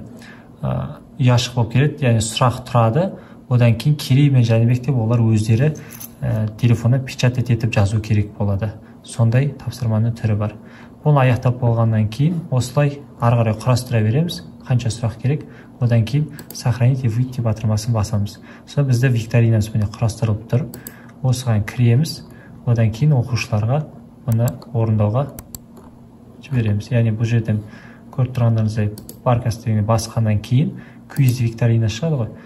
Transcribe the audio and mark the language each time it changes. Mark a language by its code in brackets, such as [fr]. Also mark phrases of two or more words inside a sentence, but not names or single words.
[kk] Ұяшық болып келеді, яғни сұрақ тұрады. Одан кейін Керей мен Жәнібек деп олар өздері телефонда печатать етіп жазу керек болады. Сондай тапсырманың түрі бар. Оны аяқтап болғаннан кейін осылай ары қарай құрастыра береміз. Қанша сұрақ керек, одан кейін [ru] сохранить и выйти [kk] батырмасын басамыз. Сол бізді викторинамыз міне құрастырылып тұр. Осыған кіреміз, одан кейін оқушыларға оны орындауға жібереміз. Яғни бұл жерден көріп тұрғандарыңыздай баркас дегенде басқаннан кейін квиз викторина шығады ғой.